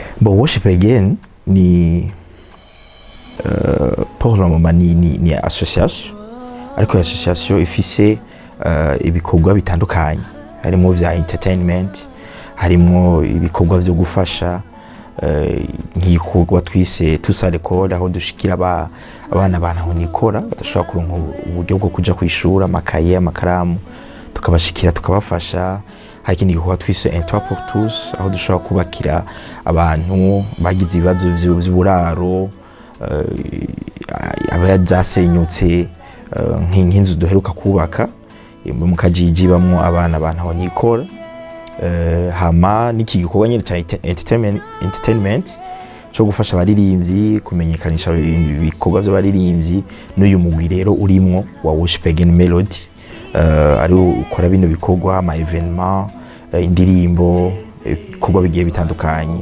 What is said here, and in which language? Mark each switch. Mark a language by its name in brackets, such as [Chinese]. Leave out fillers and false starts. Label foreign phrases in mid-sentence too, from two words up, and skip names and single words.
[Rundi] Bon, Worship Again ni [French] pour le moment [Rundi] ni association, ariko association ifise ibikorwa bitandukanye, harimo vya entertainment, harimo ibikorwa vyo gufasha nk'igikorwa twise tusale kode, aho dushikira abana aho nikora badashobora kuronka uburyo bwo kuja kwishura, amakaye, amakaramu, tukabashikira tukabafasha. Hari ikindi gikorwa twise Intoit pour tous, aho dushobora kubakira abantu bagize ibibazo vy'uburaro, abazasenyutse nk'inzu duheruka kubaka mu Kajiji bamwo abana aho nikora. Hama niki gikorwa nyine cha entertainment cyo gufasha abaririmbyi kumenyekanisha ibikorwa by'abaririmbyi, n'uyu mugwi rero urimwo wa Worship Again Melody ari ukora bino bikorwa, ama evenement, indirimbo, ibikorwa bigiye bitandukanye.